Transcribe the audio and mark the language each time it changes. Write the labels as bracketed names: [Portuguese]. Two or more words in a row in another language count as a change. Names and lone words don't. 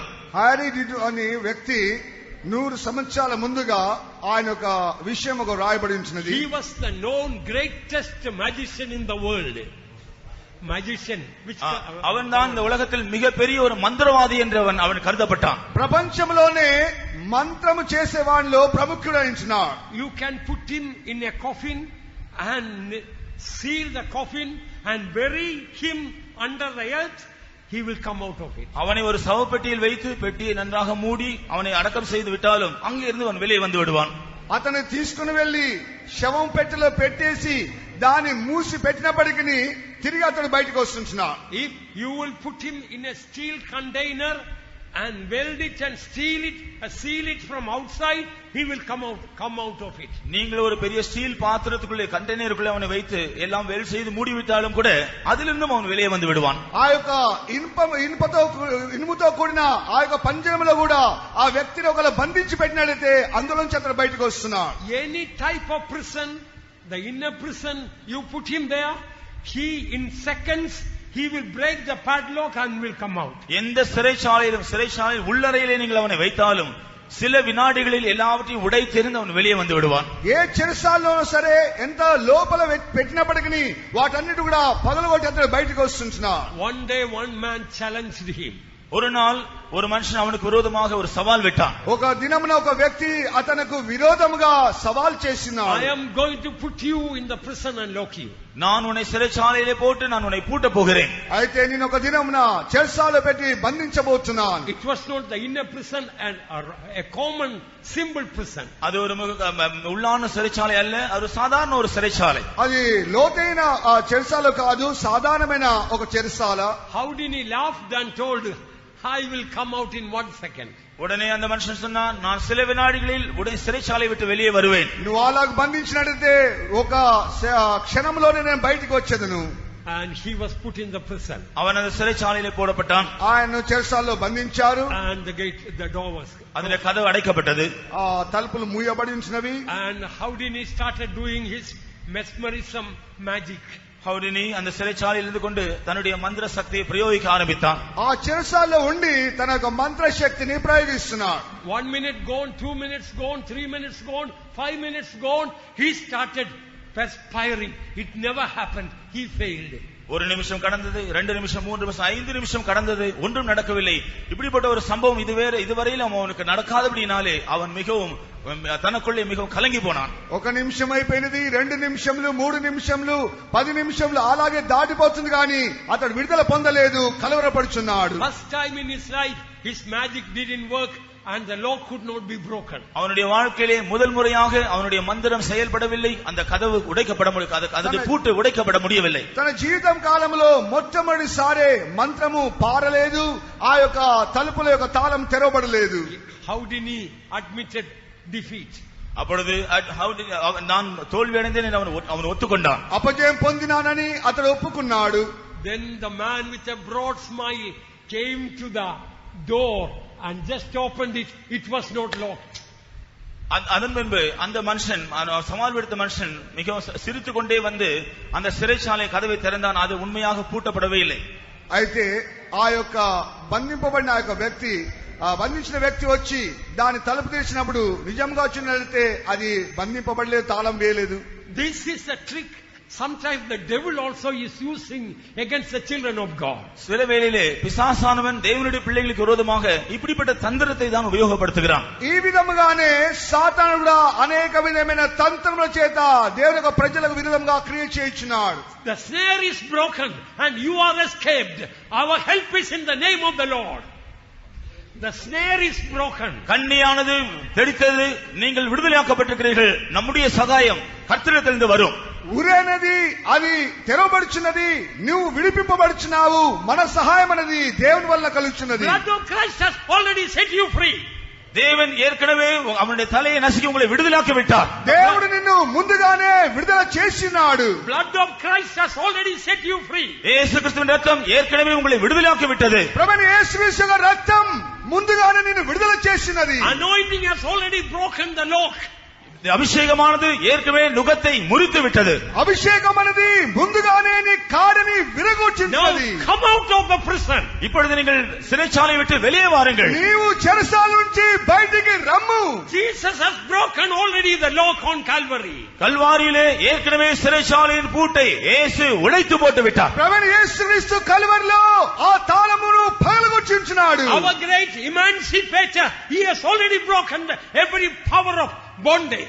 [Telugu] హారిస్ అనే వ్యక్తి 100 సంవత్సరాల ముందుగా ఆయన ఒక విషయం ఒక రాయబడి ఉంచినది. [English] He was the known greatest magician in the world. Magician, which [Tamil] அவன் தான் இந்த உலகத்தில் மிகப்பெரிய ஒரு மந்திரவாதி என்று அவன் கருதப்பட்டான். [Telugu] ప్రపంచంలోనే మంత్రము చేసేవాడిలో ప్రముఖుడైనాడు. [English] You can put him in a coffin and seal the coffin and bury him under the earth. He will come out of it. [Tamil] அவனை ஒரு சவப்பெட்டியில் வைத்து பெட்டியை நன்றாக மூடி அவனை அடக்கம் செய்து விட்டாலும் அங்கிருந்து அவன் வெளியே வந்து விடுவான். [Telugu] అతను తీసుకుని వెళ్లి శవం పెట్టెలో పెట్టేసి దాన్ని మూసి పెట్టినప్పటికీ తిరిగి అతడు బయటకు వస్తున్నాడు. [English] If you will put him in a steel container and weld it and seal it from outside, he will come out of it. [Tamil] நீங்கள் ஒரு பெரிய ஸ்டீல் பாத்திரத்துக்குள்ளே கண்டெய்னருக்குள்ளே அவனை வைத்து எல்லாம் வெல்ட் செய்து மூடிவிட்டாலும் கூட அதிலிருந்தும் அவன் வெளியே வந்து விடுவான். [Telugu] ఆ యొక్క ఇనుముతో కూడిన ఆ యొక్క పంజరంలో కూడా ఆ వ్యక్తిని ఒకవేళ బంధించి పెట్టినట్లయితే అందులోంచి అతడు బయటకు వస్తున్నాడు. [English] Any type of prison, the inner prison, you put him there, he in seconds he will break the padlock and will come out. [Tamil] எந்த சிறைச்சாலையில் உள்ளறையிலே நீங்கள் அவனை வைத்தாலும் சில வினாடிகளில் எல்லாவற்றையும் உடைத்தெறிந்து அவன் வெளியே வந்து விடுவான். [Telugu] ఏ చెరసాలలో సరే ఎంత లోపల పెట్టినప్పటికీ వాటన్నిటి కూడా పగలగొట్టి అతడు బయటకు వస్తున్నాడు. [English] One day one man challenged him. [Tamil] ஒரு நாள் ஒரு மனுஷன் அவனுக்கு விரோதமாக ஒரு சவால் விட்டான். [Telugu] ఒక దినమున ఒక వ్యక్తి అతనికి విరోధముగా సవాల్ చేసినాడు. [English] I am going to put you in the prison and lock you. [Tamil] நான் உன்னை சிறைச்சாலையிலே போட்டு நான் உன்னை பூட்ட போகிறேன். [Telugu] అయితే నేను ఒక దినమున చెరసాలలో పెట్టి బంధించబోతున్నాను. [English] It was not the inner prison and a common simple prison. [Tamil] அது ஒரு உள்ளான சிறைச்சாலை அல்ல, அது சாதாரண ஒரு சிறைச்சாலை. [Telugu] అది లోతైన చెరసాల కాదు, సాధారణమైన ఒక చెరసాల. [English] Houdini laughed and told, I will come out in 1 second. [Tamil] உடனே அந்த மனுஷன் சொன்னான், நான் சில வினாடிகளில் உடனே சிறைச்சாலை விட்டு வெளியே வருவேன். [Telugu] నువ్వు అలాగ బంధించినట్లయితే ఒక క్షణంలోనే నేను బయటికి వచ్చేదను. [English] And he was put in the prison. [Tamil] அவன் அந்த சிறைச்சாலையிலே போடப்பட்டான். [Telugu] ఆయన చెరసాలలో బంధించారు. [English] And the door was, [Tamil] அதிலே கதவு அடைக்கப்பட்டது. [Telugu] ఆ తలుపులు మూయబడి ఉంచినవి. [English] and Houdini started doing his mesmerism magic. [Tamil] ஹவுடினி அந்த சிறைச்சாலையில் இருந்து கொண்டு தன்னுடைய மந்திர சக்தியை பிரயோகிக்க ஆரம்பித்தான். [Telugu] ఆ చెరసాలలో ఉండి తన యొక్క మంత్ర శక్తిని ప్రయోగిస్తున్నాడు. [English] 1 minute gone, 2 minutes gone, 3 minutes gone, 5 minutes gone. He started perspiring. It never happened. He failed. [Tamil] ஒரு நிமிஷம் கடந்தது, 2 நிமிஷம், 3 நிமிஷம், 5 நிமிஷம் கடந்தது, ஒன்றும் நடக்கவில்லை. இப்படிப்பட்ட ஒரு சம்பவம் இதுவரையில் அவனுக்கு நடக்காதபடினாலே அவன் மிகவும் தனக்குள்ளே மிகவும் கலங்கி போனான். [Telugu] ఒక నిమిషం అయిపోయినది, 2 నిమిషములు, 3 నిమిషములు, 10 నిమిషములు అలాగే దాటిపోతుంది కానీ అతడు విడుదల పొందలేదు, కలవరపడుచున్నాడు. [English] First time in his life his magic didn't work and the lock could not be broken. [Tamil] அவனுடைய வாழ்க்கையிலே முதல் முறையாக அவனுடைய மந்திரம் செயல்படவில்லை, அந்த கதவு உடைக்கப்பட முடியவில்லை, அது பூட்டு உடைக்கப்பட முடியவில்லை. [Telugu] తన జీవితం కాలంలో మొట్టమొదటిసారి మంత్రము పారలేదు, ఆ యొక్క తలుపుల యొక్క తాళం తెరవబడలేదు. [English] Houdini admitted defeat. [Tamil] அப்பொழுது நான் தோல்வி அடைந்தேன் அவன் ஒத்துக்கொண்டான். [Telugu] అపజయం పొందినానని అతడు ఒప్పుకున్నాడు. [English] Then the man with a broad smile came to the door and just opened it. It was not locked. [Tamil] அதன் பின்பு அந்த மனுஷன் சவால் விடுத்த மனுஷன் மிகவும் சிரித்துக் கொண்டே வந்து அந்த சிறைச்சாலை கதவை திறந்தான். அது உண்மையாக பூட்டப்படவே இல்லை. [Telugu] అయితే ఆ యొక్క బంధింపబడిన ఆ యొక్క వ్యక్తి బంధించిన వ్యక్తి వచ్చి దాని తలుపు తెరిచినప్పుడు నిజంగా వచ్చినట్లయితే అది బంధింపబడలేదు, తాళం వేయలేదు. [English] This is a trick. Sometimes the devil also is using against the children of God. [Tamil] சில வேளையிலே பிசாசானவன் தேவனுடைய பிள்ளைகளுக்கு விரோதமாக இப்படிப்பட்ட தந்திரத்தை தான் உபயோகப்படுத்துகிறான். [Telugu] ఈ విధముగానే సాతానుడు కూడా అనేక విధమైన తంత్రముల చేత దేవుని యొక్క ప్రజలకు విరుద్ధంగా క్రియ చేయించున్నాడు. [English] The snare is broken and you are escaped. Our help is in the name of the Lord. The snare is broken. [Tamil] கண்ணியானது தெளித்தது, நீங்கள் விடுதலையாக்கப்பட்டிருக்கிறீர்கள், நம்முடைய சகாயம் கர்த்தரிடத்திலிருந்து வரும். [Telugu] ఉరేనది అది తెరవబడుచున్నది, నువ్వు విడిపింపబడుచున్నావు, మన సహాయం అనేది దేవుని వల్ల కలుగుచున్నది. [English] Blood of Christ has already set you free. [Tamil] தேவன் ஏற்கனவே அவனுடைய தலையை நசுக்கி உங்களை விடுதலையாக்கி விட்டார். [Telugu] దేవుడు నిన్ను ముందుగానే విడుదల చేసినాడు. [English] Blood of Christ has already set you free. [Tamil] యేసు క్రీస్తుவின் ரத்தம் ஏற்கனவே உங்களை விடுதலையாக்கி விட்டது. [Telugu] ప్రభువైన యేసు యొక్క రక్తం ముందుగానే నిన్ను విడుదల చేసినది. [English] Anointing has already broken the yoke. [Tamil] அபிஷேகமானது ஏற்கனவே நுகத்தை முறித்து விட்டது. [Telugu] అభిషేకం అనేది ముందుగానే నీ కాడిని విరగొట్టింది. [English] Now come out of the prison. [Tamil] இப்பொழுது நீங்கள் சிறைச்சாலை விட்டு வெளியே வாருங்கள். [Telugu] నీవు చెరసాల నుంచి బయటికి రమ్ము. [English] Jesus has broken already the yoke on Calvary. [Tamil] கல்வாரியிலே ஏற்கனவே சிறைச்சாலையின் பூட்டை இயேசு உடைத்து போட்டு விட்டார். [Telugu] ప్రభువైన యేసుక్రీస్తు కల్వరిలో ఆ తాళమును పగలగొట్టించున్నాడు. [English] Our great emancipator, he has already broken every power of bondage.